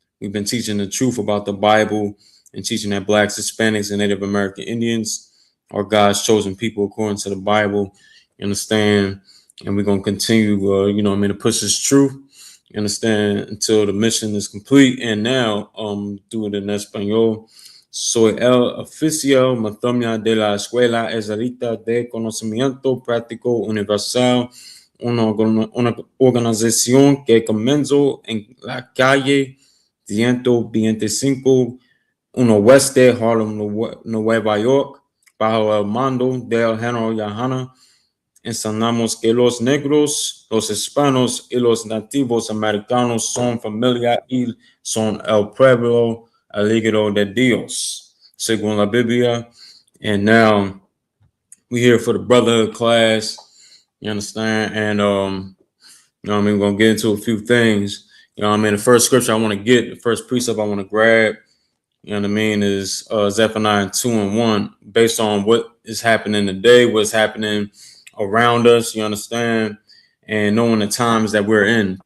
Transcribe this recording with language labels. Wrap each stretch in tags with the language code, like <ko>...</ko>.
<en>We've been teaching the truth about the Bible and teaching that Blacks, Hispanics, and Native American Indians are God's chosen people according to the Bible. You understand? And we're going to continue, to push this truth. You understand, until the mission is complete. And now, do it in Espanol.</en> <es>Soy el oficial Mathomia de la Escuela Israelita de Conocimiento Práctico Universal, una organización que comenzó en la calle 125, 1 Weste, Harlem, Nueva York, bajo el mando del general YAHANNA. Enseñamos que los negros, los hispanos y los nativos americanos son familia y son el pueblo elegido de Dios, según la Biblia.</es> <en>And now we're here for the Brotherhood Class. You understand? And, we're going to get into a few things. The first scripture I want to get, the first precept I want to grab, is Zephaniah 2:1, based on what is happening today, what's happening around us, you understand, and knowing the times that we're in.</en>